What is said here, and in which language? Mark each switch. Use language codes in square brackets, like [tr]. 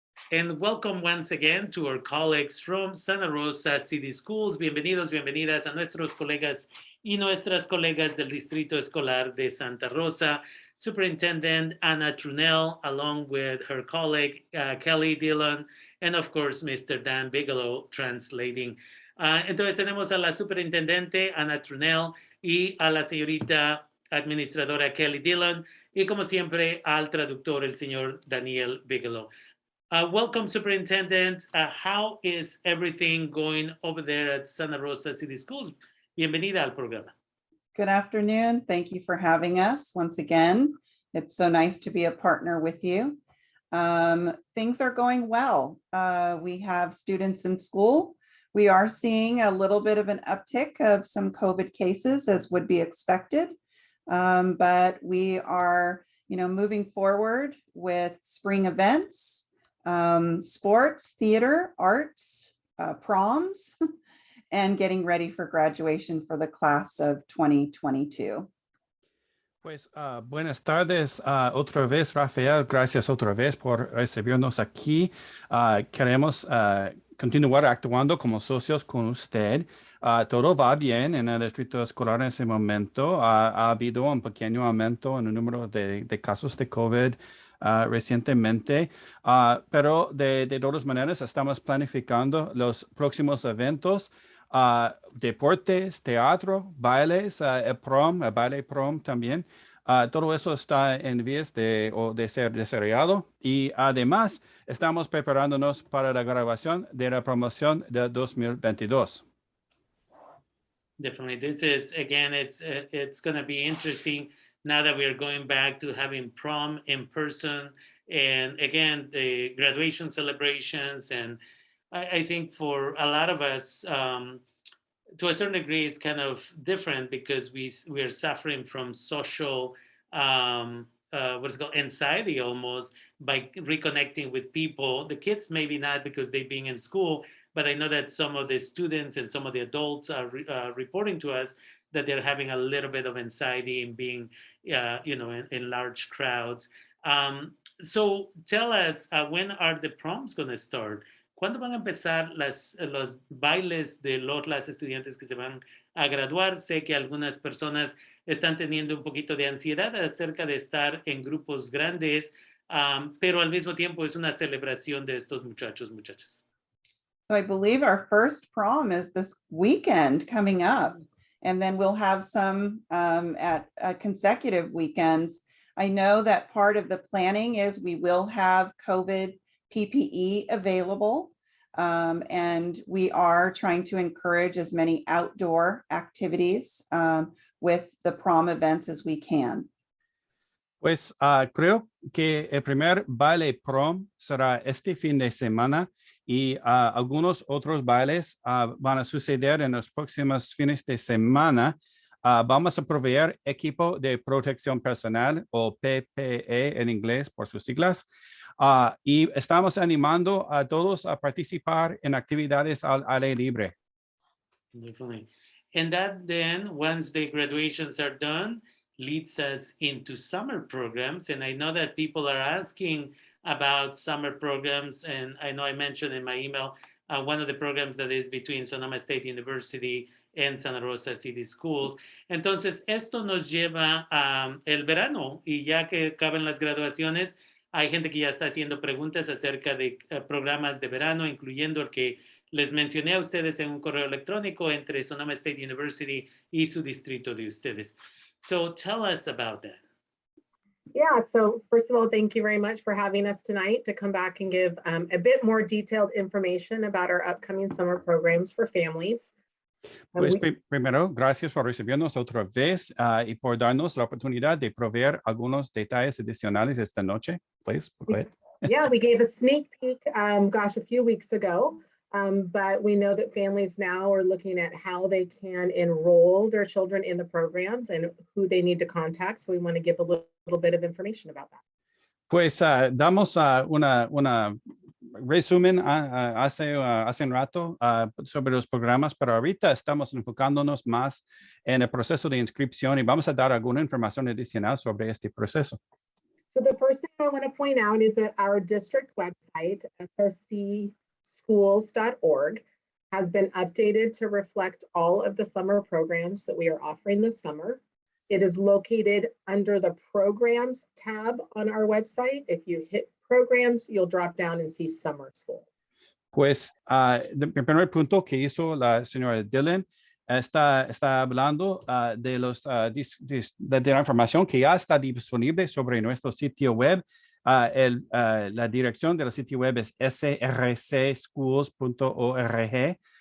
[en] and welcome once again to our colleagues from Santa Rosa City Schools. [es] Bienvenidos, bienvenidas a nuestros colegas y nuestras colegas del Distrito Escolar de Santa Rosa. [en] Superintendent Anna Trunell, along with her colleague Kelly Dillon, and of course, Mr. Dan Bigelow translating. [es] Entonces tenemos a la superintendente Anna Trunell y a la señorita administradora Kelly Dillon, y como siempre al traductor, el señor Daniel Bigelow. [en] Welcome, Superintendent. How is everything going over there at Santa Rosa City Schools? [es] Bienvenida al programa. [en] Good afternoon. Thank you for having us once again. It's so nice to be a partner with you. Things are going well. We have students in school. We are seeing a little bit of an uptick of some COVID cases, as would be expected. But we are, moving forward with spring events, sports, theater, arts, proms, and getting ready for graduation for the class of 2022. [es] Pues buenas tardes otra vez, Rafael. Gracias otra vez por recibirnos aquí. Queremos continuar actuando como socios con usted. Todo va bien en el distrito escolar en ese momento. Ha habido un pequeño aumento en el número de casos de COVID recientemente, pero de todas maneras estamos planificando los próximos eventos. Deportes, teatro, bailes, el baile prom también. Todo eso está en vías de ser desarrollado, y además estamos preparándonos para la graduación de la promoción de 2022. [en] Definitely. This is, again, it's going to be interesting now that we're going back to having prom in person, and again, the graduation celebrations. And I think for a lot of us, to a certain degree, it's kind of different because we are suffering from social, what's called anxiety almost, by reconnecting with people. The kids maybe not, because they're being in school, but I know that some of the students and some of the adults are reporting to us that they're having a little bit of anxiety in being, in large crowds. So tell us, when are the proms going to start? [es] ¿Cuándo van a empezar los bailes de las estudiantes que se van a graduar? Sé que algunas personas están teniendo un poquito de ansiedad acerca de estar en grupos grandes, pero al mismo tiempo es una celebración de estos muchachas. [en] So I believe our first prom is this weekend coming up, and then we'll have some at consecutive weekends. I know that part of the planning is we will have COVID PPE available, and we are trying to encourage as many outdoor activities with the prom events as we can. [es] Pues creo que el primer baile prom será este fin de semana, y algunos otros bailes van a suceder en los próximos fines de semana. Vamos a proveer equipo de protección personal, o PPE en inglés por sus siglas. Y estamos animando a todos a participar en actividades al aire libre. [en] Definitely. And that then, once the graduations are done, leads us into summer programs. And I know that people are asking about summer programs. And I know I mentioned in my email, one of the programs that is between Sonoma State University and Santa Rosa City Schools. [es] Entonces, esto nos lleva a el verano, y ya que acaban las graduaciones, hay gente que ya está haciendo preguntas acerca de programas de verano, incluyendo el que les mencioné a ustedes en un correo electrónico entre Sonoma State University y su distrito de ustedes. [en] So tell us about that. Yeah, so first of all, thank you very much for having us tonight to come back and give a bit more detailed information about our upcoming summer programs for families. [es] Pues primero, gracias por recibirnos otra vez y por darnos la oportunidad de proveer algunos detalles adicionales esta noche. [en] Please, go ahead. Yeah, we gave a sneak peek, a few weeks ago, but we know that families now are looking at how they can enroll their children in the programs and who they need to contact. So we want to give a little bit of information about that. [es] Pues damos una resumen hace un rato sobre los programas, pero ahorita estamos enfocándonos más en el proceso de inscripción, y vamos a dar alguna información adicional sobre este proceso. [en] So the first thing I want to point out is that our district website, srcschools.org, has been updated to reflect all of the summer programs that we are offering this summer. It is located under the Programs tab on our website. If you hit Programs, you'll drop down and see Summer School. [es] Pues el primer punto que hizo la señora Dillon está hablando de la información que ya está disponible sobre nuestro sitio web. La dirección del sitio web es srcschools.org.